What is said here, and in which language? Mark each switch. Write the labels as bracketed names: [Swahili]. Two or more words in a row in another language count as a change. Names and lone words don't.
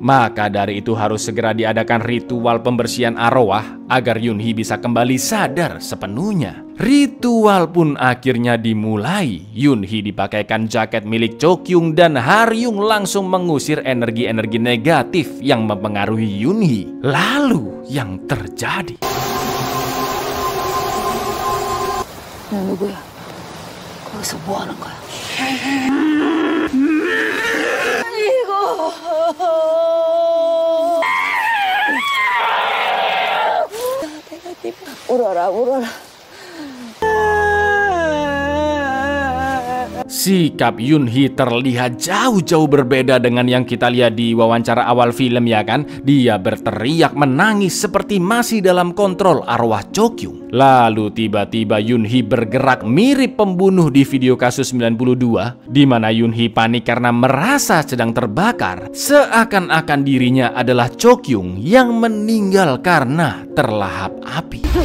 [Indonesian] Maka dari itu harus segera diadakan ritual pembersihan arwah agar Yoon Hee bisa kembali sadar sepenuhnya. Ritual pun akhirnya dimulai. Yoon Hee dipakaikan jaket milik Chokyung dan Haryung langsung mengusir energi-energi negatif yang mempengaruhi Yoon Hee. Lalu yang terjadi. [Korean] 누구야? 거기서 뭐 하는 거야? 울어라, 울어라. [Indonesian] Sikap Yoon Hee terlihat jauh-jauh berbeda dengan yang kita lihat di wawancara awal film ya kan. Dia berteriak menangis seperti masih dalam kontrol arwah Chokyung. Lalu tiba-tiba Yoon Hee bergerak mirip pembunuh di video kasus 92, di mana Yoon Hee panik karena merasa sedang terbakar, seakan-akan dirinya adalah Chokyung yang meninggal karena terlahap api.